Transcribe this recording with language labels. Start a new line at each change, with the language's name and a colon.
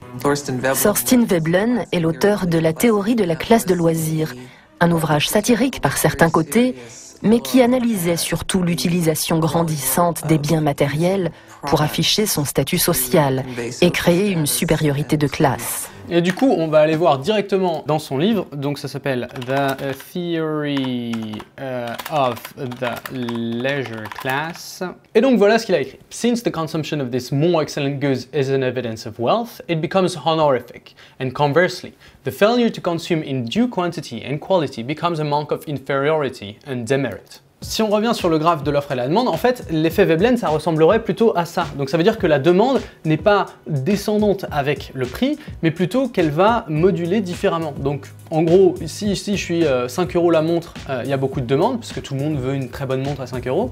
French: Thorstein Veblen est l'auteur de La théorie de la classe de loisirs, un ouvrage satirique par certains côtés, mais qui analysait surtout l'utilisation grandissante des biens matériels pour afficher son statut social et créer une supériorité de classe. Et du coup, on va aller voir directement dans son livre, donc ça s'appelle The Theory of the Leisure Class. Et donc voilà ce qu'il a écrit.
English: Since the consumption of these more excellent goods is an evidence of wealth, it becomes honorific. And conversely, the failure to consume in due quantity and quality becomes a mark of inferiority and demerit.
French: Si on revient sur le graphe de l'offre et la demande, en fait, l'effet Veblen, ça ressemblerait plutôt à ça. Donc ça veut dire que la demande n'est pas descendante avec le prix, mais plutôt qu'elle va moduler différemment. Donc en gros, si je suis 5 € la montre, il y a beaucoup de demandes, parce que tout le monde veut une très bonne montre à 5 €.